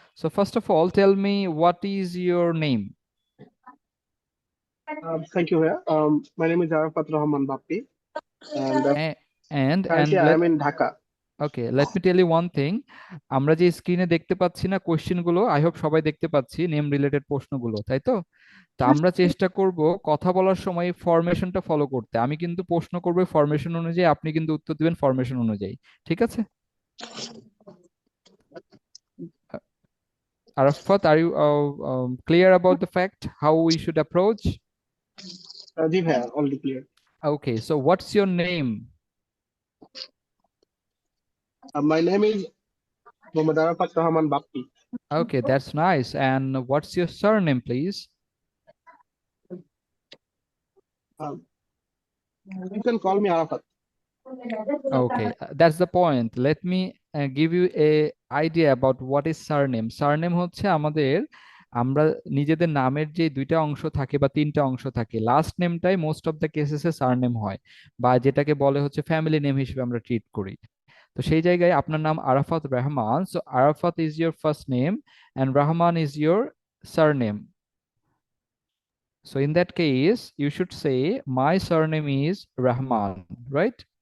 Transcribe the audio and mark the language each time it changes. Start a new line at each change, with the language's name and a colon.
English: So first of all, tell me what is your name? Thank you ভাইয়া. My name is Arafat Rahman Bappi, and A- and currently I let am in Dhaka. Okay, let me tell you one thing.
Bangla: আমরা যে স্ক্রিনে দেখতে পাচ্ছি না question গুলো,
English: I hope
Bangla: সবাই দেখতে পাচ্ছি নেম রিলেটেড প্রশ্নগুলো, তাই তো? তো আমরা চেষ্টা করব কথা বলার সময় ফরমেশনটা ফলো করতে। আমি কিন্তু প্রশ্ন করব ফরমেশন অনুযায়ী, আপনি কিন্তু উত্তর দিবেন ফরমেশন অনুযায়ী, ঠিক আছে?
English: Arafat, are you clear about the fact how we should approach?
Bangla: জি ভাইয়া, already clear.
English: Okay, so what's your name? My name is Mohammad Arafat Rahman Bappi. Okay, that's nice. And what's your surname please? Um, you can call me Arafat. Okay, that's the point. Let me give you a idea about what is surname.
Bangla: Surname হচ্ছে আমাদের, আমরা নিজেদের নামের যে দুইটা অংশ থাকে বা তিনটা অংশ থাকে, last নেমটাই
English: most of the কেসেসে
Bangla: surname হয়, বা যেটাকে বলে হচ্ছে ফ্যামিলি নেম হিসেবে আমরা ট্রিট করি। তো সেই জায়গায় আপনার নাম
English: Arafat Rahman, so Arafat is your first name and Rahman is your surname. So in that case you should say my surname is Rahman, right?